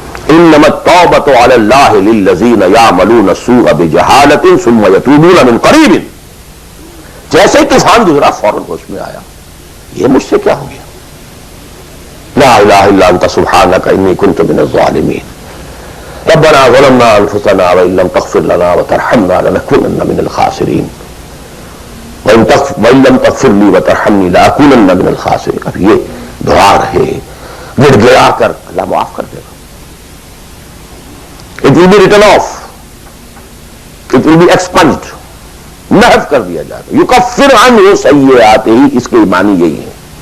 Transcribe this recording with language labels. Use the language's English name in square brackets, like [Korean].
[Arabic] انما التوبة على الله للذين يعملون السوء بجهالة ثم يتوبون من قريب. [Urdu] جیسے طوفان گزرا فوراً ہوش میں آیا، یہ مجھ سے کیا ہو گیا. [Arabic] لا الہ الا انت سبحانك انی كنت من الظالمین. ربنا ظلمنا انفسنا وان لم تغفر لنا وترحمنا لنكونن من الخاسرین وان لم تغفر لي وترحمني لاكونن من الخاسرین. [Urdu] اب یہ دعا رہے، گڑ گڑا کر اللہ معاف کر دے گا. [English] It will be written off. It will be expunged. [Urdu] محو کر دیا جائے گا. [Arabic] یکفر عنہ سیئاتہ، [Urdu] اس کے معنی یہی ہے.